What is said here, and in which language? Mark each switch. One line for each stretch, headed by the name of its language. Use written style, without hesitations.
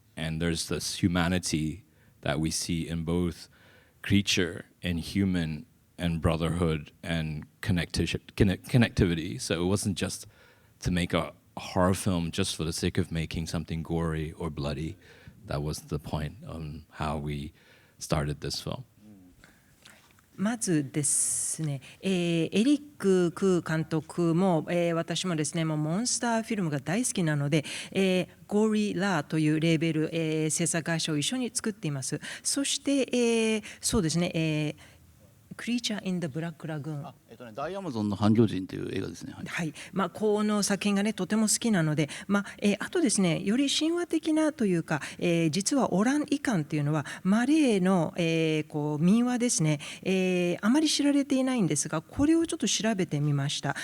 English: And there's this humanity that we see in both creature and human and brotherhood and connectivity. So it wasn't just to make a horror film just for the sake of making something gory or bloody. That was the point on how we started this film.
Japanese: まずですね、エリック・クー監督も、私もですね、もうモンスターフィルムが大好きなので、ゴリラというレーベル、制作会社を一緒に作っています。そして、そうですね、Creature in the Black Lagoon。大アマゾンの半魚人という映画ですね。はい、この作品がねとても好きなので、あとですねより神話的なというか、実はオランイカンというのはマレーの、こう民話ですね、あまり知られていないんですが、これをちょっと調べてみました。